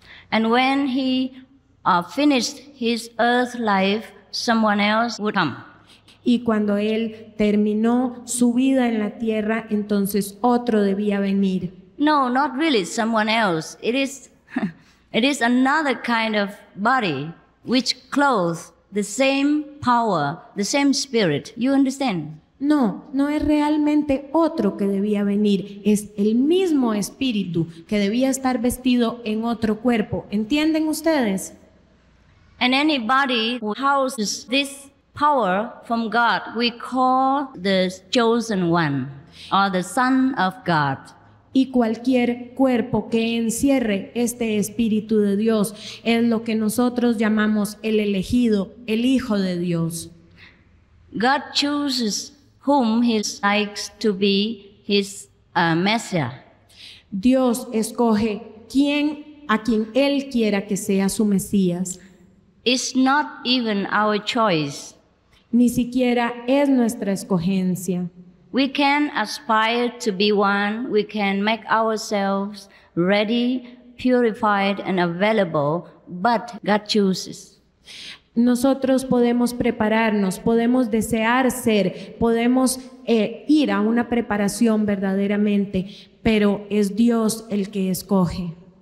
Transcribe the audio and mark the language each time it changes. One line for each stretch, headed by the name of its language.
English: And when he finished his earth life, someone else would come.
Spanish: Y cuando él terminó su vida en la tierra, entonces otro debía venir.
English: No, not really someone else. It is another kind of body which clothes the same power, the same spirit. You understand?
Spanish: No es realmente otro que debía venir, es el mismo espíritu que debía estar vestido en otro cuerpo. ¿Entienden ustedes?
English: And anybody who houses this power from God, we call the chosen one or the Son of God.
Spanish: Y cualquier cuerpo que encierre este Espíritu de Dios es lo que nosotros llamamos el elegido, el Hijo de Dios.
English: God chooses whom He likes to be His Messiah.
Spanish: Dios escoge a quien Él quiera que sea su Mesías.
English: It's not even our choice.
Spanish: Ni siquiera es nuestra escogencia.
English: We can aspire to be one. We can make ourselves ready, purified, and available, but God chooses.
Spanish: Nosotros podemos prepararnos, podemos desear ser, podemos ir a una preparación verdaderamente, pero es Dios el que escoge.